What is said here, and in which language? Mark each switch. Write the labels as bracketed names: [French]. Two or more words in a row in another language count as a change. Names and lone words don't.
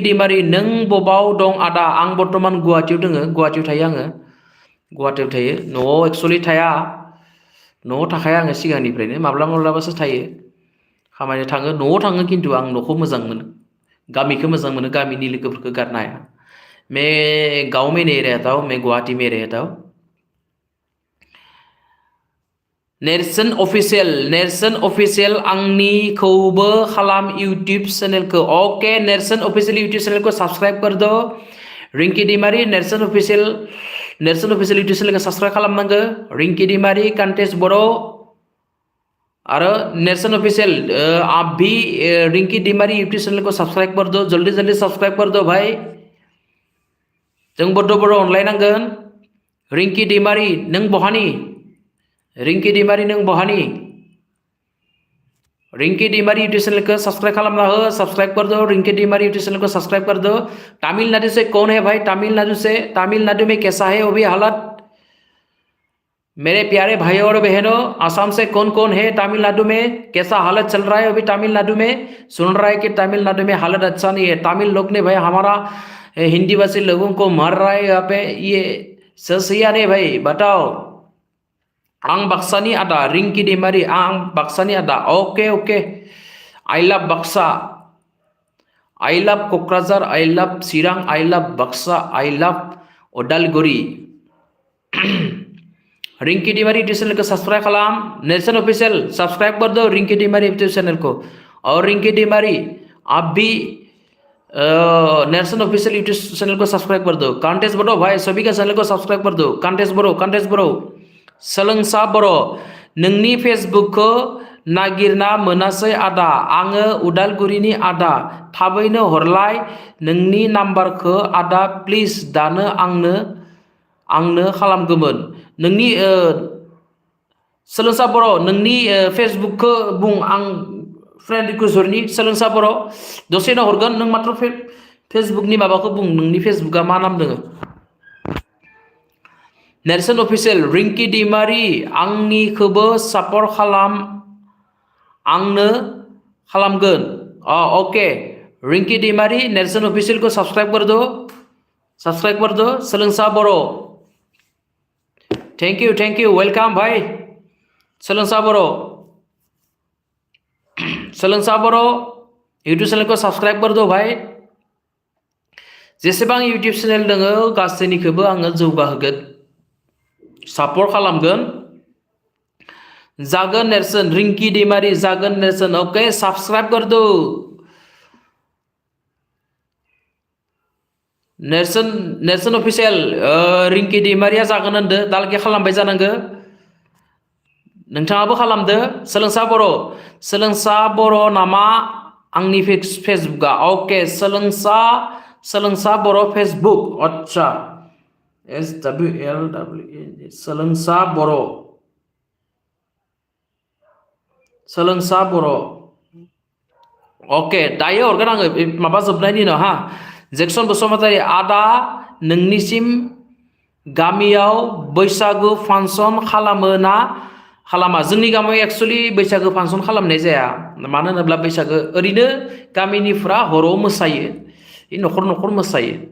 [Bodo] दैमारि नों बबाव दं आदा आं बर्तमान गुवाहाटीयाव दङ गुवाहाटीयाव थायो आङो गुवाहाटीयाव थायो न'आव एक्चुअलि थाया न'आव थाखाया आङो सिगांनिफ्रायनो माब्लाबासो थायो खामानि थाङो न'आव थाङो खिन्थु आं न'खौ मोजां मोनो गामिखौ मोजां मोनो गामिनि लोगोफोरखौ गारनो हाया [Hindi] मैं गाँव में नहीं रहता हूँ मैं गुवाहाटी में रहता हूँ [Bodo] नेरसोन अफिसियेल आंनिखौबो खालाम इउटुब चेनेलखौ ओके नेरसोन अफिसियेल इउटुब चेनेलखौ [Hindi] सब्सक्राइब कर दो [Bodo] रिंकि दैमारि नेरसोन अफिसियेल इउटुब चेनेलखौ सब्सक्राइब खालामनांगौ रिंकि दैमारि कान्टेस बर' आरो नेरसोन अफिसियल [Hindi] आप भी रिंकि दैमारि यूट्यूब चैनल को सब्सक्राइब कर दो जल्दी सब्सक्राइब कर दो भाई [Bodo] जों बड्ड' बर' अनलायनांगोन रिंकि दैमारि नों बहानि रिंकी दैमारी नों बहानि रिंकी दैमारी यूट्यूब चैनल को सब्सक्राइब खालामना हो [Hindi] सब्सक्राइब कर दो रिंकी दैमारी यूट्यूब चैनल को सब्सक्राइब कर दो तमिलनाडु से कौन है भाई तमिलनाडु में कैसा है अभी हालत मेरे प्यारे भाइयों और बहनों आसाम से कौन कौन है तमिलनाडु में कैसा हालत चल रहा है अभी तमिलनाडु में सुन रहा है कि तमिलनाडु में हालत अच्छा नहीं है तमिल लोग ने भाई हमारा हिंदी भाषी लोगों को मार रहा है यहाँ पे ये ससिया ने भाई बताओ [Bodo] आं बाक्सानी आदा रिंकी दैमारी आं बाक्सानी आदा [English] OK OK I love Baksa I love Kokrajhar I love Chirang I love Baksa I love Udalguri [Hindi] रिंकी दैमारी यूट्यूब चैनल को सब्सक्राइब खालाम नेल्सन ऑफिशियल सब्सक्राइब कर दो रिंकी दैमारी यूट्यूब चैनल को और रिंकी दैमारी आप भी नेल्सन ऑफिशियल यूट्यूब चैनल को सब्सक्राइब कर दो कांटेस बरो भाई सभी का चैनल को सब्सक्राइब कर दो कांटेस बरो [Bodo] सोलोंसा बरो नोंनि फेसबुक को नागिरना मोनासै आदा आङो उदालगुरिनि आदा थाबैनो हरलाय नोंनि नाम्बारखौ आदा प्लिज दानो आंनो खालामगौमोन नोंनि सोलोंसा बर' नोंनि फेसबुकखौ बुं आं [English] friend request [Bodo] हरनि सोलोंसा बर' दसेनो हरगोन नों मात्र फेसबुकनि माबाखौ बुं नोंनि फेसबुकआ मा नाम दोङो नेल्सन ऑफिशियल रिंकी दैमारी आंनिखौबो सापर्ट खालाम आंनो खालामगोन ओके रिंकी दैमारी नेल्सन ऑफिशियल [Hindi] को सब्सक्राइब कर दो [Bodo] सोलोंसा बर' [English] thank you welcome [Bodo] भाई सोलोंसा बर' [Hindi] यूट्यूब चैनल को सब्सक्राइब कर दो भाई [Bodo] जेसेबां यूट्यूब चैनल दङो गासैनिखौबो आङो जौगाहोगोन सापर्ट खालामगोन जागोन नेल्सन रिंकी दैमारी जागोन नेल्सन ओके [Hindi] सब्सक्राइब कर दो [Bodo] नेल्सन ऑफिशियल रिंकी दैमारिया जागोन होनदो दालगे खालामबाय जानांगो नोंथाङाबो खालामदो सोलोंसा बर' नामा आंनि फेसबुकआ ओके सोलोंसा बर' फेसबुक अच्छा SWLW सोलोंसा बर' ओके दायो हरगोन आङो माबा जोबनायनि उनाव हा जेक्सन बसुमतारी आदा नोंनिसिम गामियाव बैसागु फांसन खालामो ना खालामा जोंनि गामियाव एक्चुअली बैसागु फांसन खालामनाय जाया मानो होनोब्ला बैसागु ओरैनो गामिनिफ्रा हराव मोसायो न'खर मोसायो